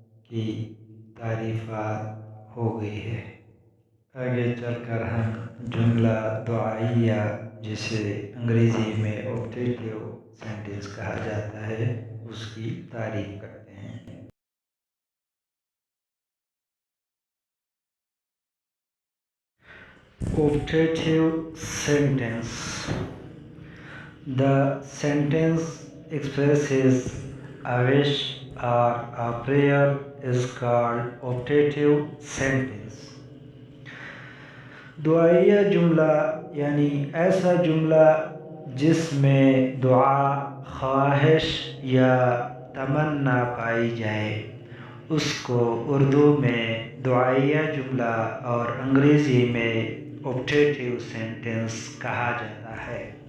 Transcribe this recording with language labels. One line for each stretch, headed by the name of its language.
Urdu: کی تعریفات ہو گئی ہے۔ آگے چل کر ہم جملہ دعائیہ جسے انگریزی میں آبجیکٹیو سینٹنس کہا جاتا ہے اس کی تعریف کرتے ہیں۔
English: Objective sentence. The sentence expresses a wish or a prayer is called objective sentence.
Urdu: دعائیہ جملہ یعنی ایسا جملہ جس میں دعا، خواہش یا تمنا پائی جائے اس کو اردو میں دعائیہ جملہ اور انگریزی میں آبجیکٹیو سینٹنس کہا جاتا ہے۔